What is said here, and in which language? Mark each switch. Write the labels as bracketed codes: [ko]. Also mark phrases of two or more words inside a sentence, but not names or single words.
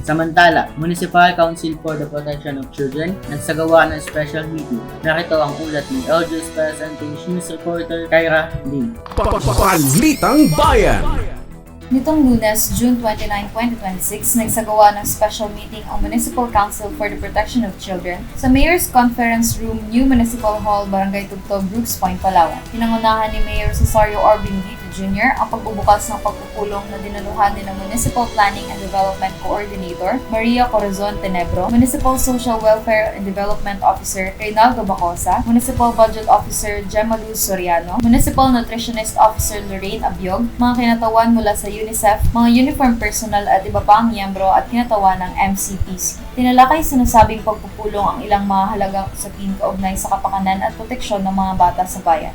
[tl] Samantala, Municipal Council for the Protection of Children nagsagawa ng [en] special meeting. [tl] Narito ang ulat ni [en] LGU's Present News Reporter [tl] Kyra Lim. Balitang Bayan. Nitong Lunes, June 29, 2026, nagsagawa ng [en] special meeting [tl] ang Municipal Council for the Protection of Children sa Mayor's Conference Room, New Municipal Hall, Barangay Tugtog, Brooks Point, Palawan. Pinangunahan ni Mayor Cesario R. Benedito Jr. ang pagbubukas ng pagpupulong na dinaluhan din ng Municipal Planning and Development Coordinator, Maria Corazon Tenebro, Municipal Social Welfare and Development Officer, Reynaldo Bacosa, Municipal Budget Officer, Gemma Luz Soriano, Municipal Nutritionist Officer, Lorraine Abiog, mga kinatawan mula sa UNICEF, mga [en] uniform personnel [tl] at iba pang miyembro at kinatawan ng MCPC. Tinalakay sa nasabing pagpupulong ang ilang mga halagang usapin kaugnay sa kapakanan at proteksyon ng mga bata sa bayan.